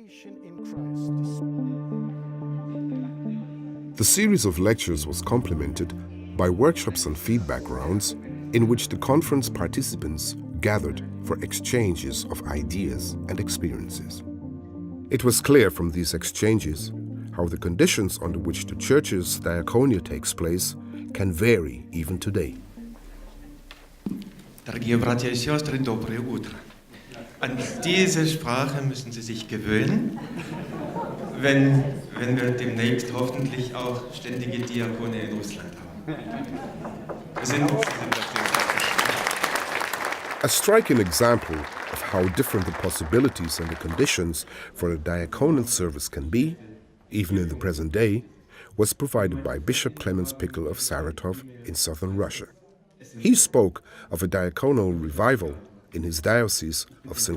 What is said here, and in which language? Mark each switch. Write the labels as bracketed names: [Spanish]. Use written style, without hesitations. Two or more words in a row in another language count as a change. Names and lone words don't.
[English] The series of lectures was complemented by workshops and feedback rounds in which the conference participants gathered for exchanges of ideas and experiences. It was clear from these exchanges how the conditions under which the Church's diaconia takes place can vary even today. [Russian] Дорогие братья и сестры, доброе утро. [German] An diese Sprache müssen Sie sich gewöhnen, wenn wir demnächst hoffentlich auch ständige Diakone in Russland haben. Wir sind [English] A striking example of how different the possibilities and the conditions for a diaconal service can be, even in the present day, was provided by Bishop Clemens Pickle of Saratov in southern Russia. He spoke of a diaconal revival in his diocese of St.